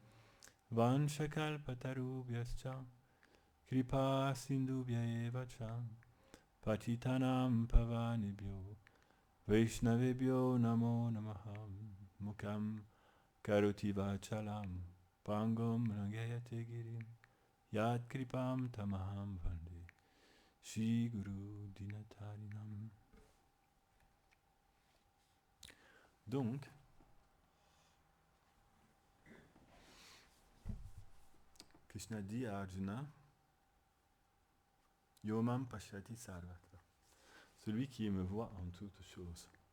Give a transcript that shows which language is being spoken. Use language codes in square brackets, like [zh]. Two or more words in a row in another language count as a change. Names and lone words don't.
[sa] वाञ्छाकल्पतरुभ्यश्च कृपासिन्धुभ्य एव च पतितानां पावनेभ्यो वैष्णवेभ्यो नमो नमः मूकं करोति वाचालं पङ्गुं लङ्घयते गिरिम् यत्कृपा तमहं वन्दे श्री गुरुं दीनतारिणम्. [fr] Donc, Krishna dit à Arjuna, [sa] यो मां पश्यति सर्वत्र, [fr] celui qui me voit en toutes choses.